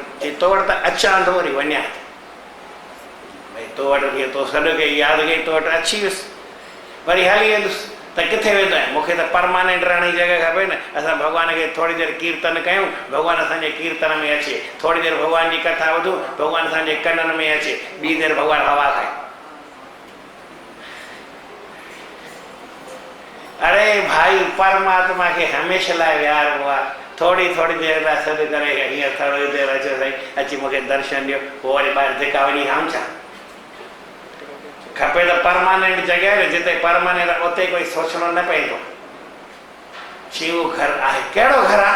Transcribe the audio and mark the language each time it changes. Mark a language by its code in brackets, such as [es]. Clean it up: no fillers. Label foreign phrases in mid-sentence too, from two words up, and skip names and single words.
[sd] चई तो वटि त अचां थो, वरी वञा थो, भई तो वटि जीअं तो सॾु कई, यादि कई, तो वटि अची वियुसि, वरी हली वेंदुसि त किथे वेंदो आहे? मूंखे त परमानेंट रहण जी जॻह खपे न। असां भॻवान खे थोरी देरि कीर्तन कयूं, भॻवानु असांजे कीर्तन में अचे, थोरी देरि भॻवान जी कथा ॿुधूं, भॻवानु असांजे कननि में अचे, ॿी देरि भॻवानु हवा खाए। अरे भाई परमात्मा खे हमेशह लाइ विहारबो आहे, थोरी थोरी देरि लाइ सॾु करे हीअं थोरी देरि अचो साईं अची मूंखे दर्शन ॾियो, पोइ वरी ॿाहिरि धिका वञी आऊं छा? खपे त परमानेंट जॻह न, जिते परमानेंट उते कोई सोचणो न पवंदो। शिव घर आहे, कहिड़ो घर आहे?